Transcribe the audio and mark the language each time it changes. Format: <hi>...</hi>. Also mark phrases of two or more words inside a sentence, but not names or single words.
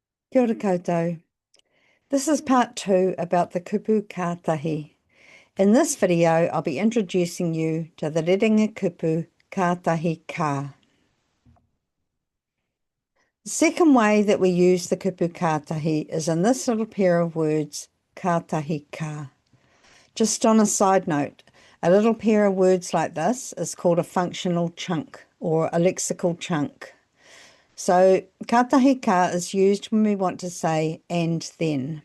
<mi>Kia ora koutou.</mi> <en>This is part 2 about the</en> <mi>Kupu Ka tahi.</mi> <en>In this video, I'll be introducing you to the</en> <mi>rerenga kupu Kātahi Ka.</mi> <en>The second way that we use the</en> <mi>kupu Ka tahi</mi> <en>is in this little pair of words,</en> <mi>Kātahi Ka.</mi> <en>Just on a side note, a little pair of words like this is called a functional chunk or a lexical chunk. So</en> <mi>Kātahi Ka</mi> <en>is used when we want to say and then.</en>